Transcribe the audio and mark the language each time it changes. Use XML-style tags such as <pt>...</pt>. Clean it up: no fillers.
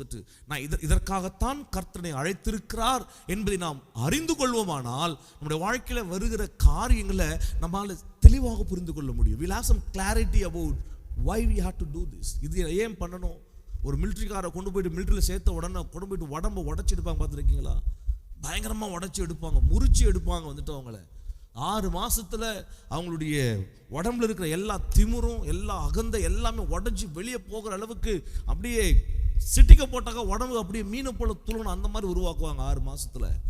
<ta>வந்துட்டு நான் இதற்காகத்தான் கர்த்தரை அழைத்திருக்கிறார் என்பதை நாம் அறிந்து கொள்வோமானால் நம்முடைய வாழ்க்கையில வருகிற காரியங்களை நம்மால தெளிவாக புரிந்து கொள்ள முடியும்.</ta> <en>We'll have some clarity about why we have to do this.</en> <ta>இது ஏன் பண்ணணும்? ஒரு மிலிட்டரிக்காரை கொண்டு போயிட்டு மிலிட்டரியில் சேர்த்த உடனே கொண்டு போயிட்டு உடம்பை உடச்சி எடுப்பாங்க, பார்த்துருக்கீங்களா? பயங்கரமா உடச்சி எடுப்பாங்க, முறிச்சு எடுப்பாங்க. வந்துட்டு அவங்கள 6 மாசத்துல அவங்களுடைய உடம்புல இருக்கிற எல்லா திமிரும் எல்லா அகந்த எல்லாமே உடஞ்சி வெளியே போகிற அளவுக்கு அப்படியே சிட்டிக்க போட்டாக்க உடம்பு அப்படியே மீனை போல துளணும், அந்த மாதிரி உருவாக்குவாங்க 6 மாசத்துல.</ta>